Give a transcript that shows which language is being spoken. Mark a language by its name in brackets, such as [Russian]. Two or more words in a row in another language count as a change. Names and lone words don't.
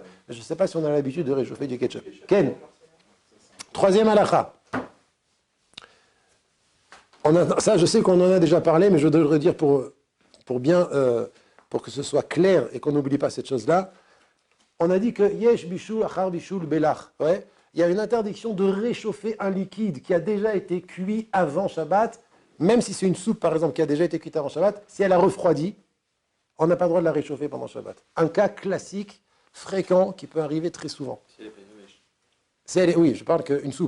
[French] Je ne sais pas si on a l'habitude de réchauffer du ketchup. Ken. Troisième halakha. Ça, je sais qu'on en a déjà parlé, mais je devrais dire pour que ce soit clair et qu'on n'oublie pas cette chose-là. On a dit que [Hebrew] יש בישול אחר בישול בלח. [French] Ouais. Il y a une interdiction de réchauffer un liquide qui a déjà été cuit avant Shabbat, même si c'est une soupe, par exemple, qui a déjà été cuite avant Shabbat, si elle a refroidi, on n'a pas le droit de la réchauffer pendant Shabbat. Un cas classique, fréquent, qui peut arriver très souvent. Oui, je parle d'une soupe.